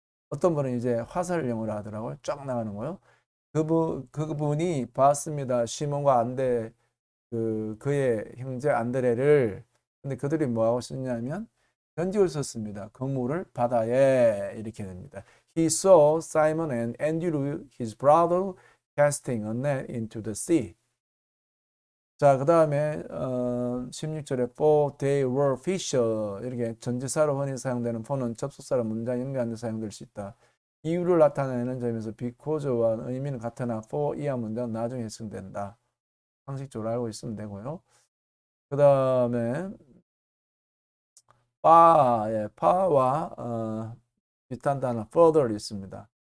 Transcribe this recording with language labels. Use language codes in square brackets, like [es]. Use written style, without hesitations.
[ko] 어떤 분은 이제 화살 영어를 하더라고요. 쫙 나가는 거요. 그분이 봤습니다. 시몬과 안데 그의 형제 안드레를. 근데 그들이 뭐하고 있었냐면 던지고 있었습니다. 그물을 바다에 이렇게 됩니다. [en] He saw Simon and Andrew, his brother, casting a net into the sea. [ko] 자, 그 다음에 16절에 [en] for they were fisher [ko] 이렇게 전치사로 흔히 사용되는 for는 접속사로 문장 연결하는 데 사용될 수 있다. 이유를 나타내는 점에서 because와 의미는 같으나 for 이하 문장 나중에 해석된다. 상식적으로 알고 있으면 되고요. 그 다음에 파와 비슷한 단어 further 있습니다.